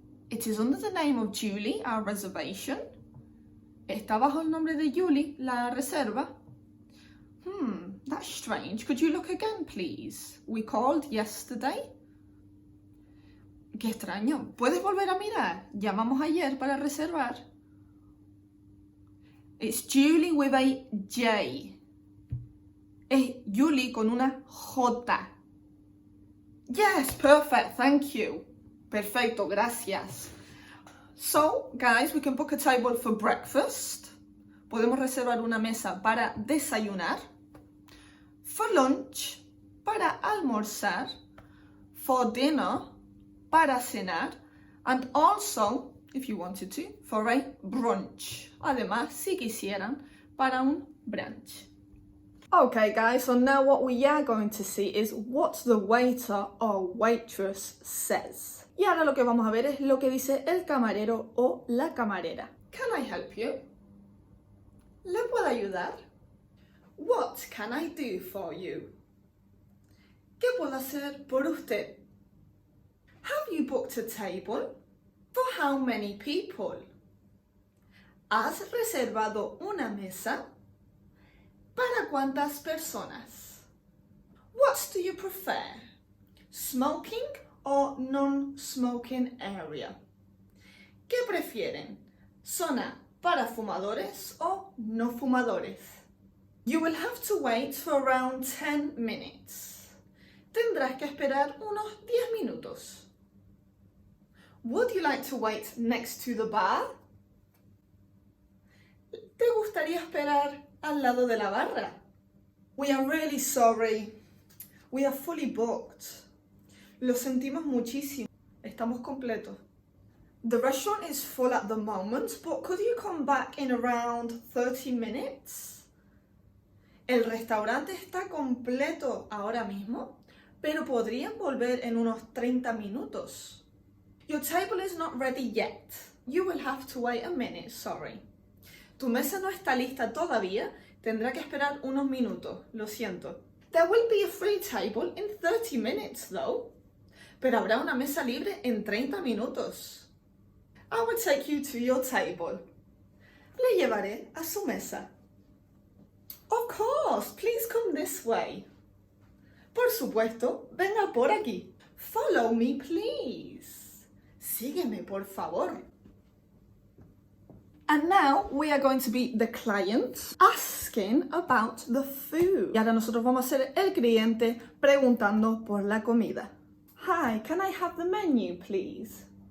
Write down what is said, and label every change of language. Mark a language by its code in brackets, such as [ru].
[en] It is under the name of Julie, our reservation. [es] Está bajo el nombre de Julie, la reserva. [en] That's strange. Could you look again, please? We called yesterday. [es] Qué extraño. ¿Puedes volver a mirar? Llamamos ayer para reservar. [en] It's Julie with a J. [es] Es Julie con una J. [en] Yes, perfect, thank you. [es] Perfecto, gracias. [en] So, guys, we can book a table for breakfast. [es] Podemos reservar una mesa para desayunar. [en] For lunch, [es] para almorzar. [en] For dinner, [es] para cenar. [en] And also, if you wanted to, for a brunch. [es] Además, si quisieran, para un brunch. [en] Okay guys, so now what we are going to see is what the waiter or waitress says. [es] Y ahora lo que vamos a ver es lo que dice el camarero o la camarera. [en] Can I help you? [es] ¿Le puedo ayudar? [en] What can I do for you? [es] ¿Qué puedo hacer por usted? [en] Have you booked a table? For how many people? [es] ¿Has reservado una mesa? ¿Para cuántas personas? [en] What do you prefer? Smoking or non-smoking area? [es] ¿Qué prefieren? ¿Zona para fumadores o no fumadores? [en] You will have to wait for around 10 minutes. [es] Tendrás que esperar unos 10 minutos. [en] Would you like to wait next to the bar? [es] ¿Te gustaría esperar al lado de la barra? [en] We are really sorry. We are fully booked. [es] Lo sentimos muchísimo. Estamos completos. [en] The restaurant is full at the moment, but could you come back in around 30 minutes? [es] El restaurante está completo ahora mismo, pero podrían volver en unos 30 minutos. [en] Your table is not ready yet. You will have to wait a minute, sorry. [es] Tu mesa no está lista todavía. Tendrá que esperar unos minutos. Lo siento. [en] There will be a free table in 30 minutes, though. [es] Pero habrá una mesa libre en 30 minutos. [en] I will take you to your table. [es] Le llevaré a su mesa. [en] Of course, please come this way. [es] Por supuesto, venga por aquí. [en] Follow me, please. [es] Sígueme, por favor. [en] And now we are going to be the client asking about the food. [es] Y ahora nosotros vamos a ser el cliente preguntando por la comida. [en] Hi, can I have the menu, please?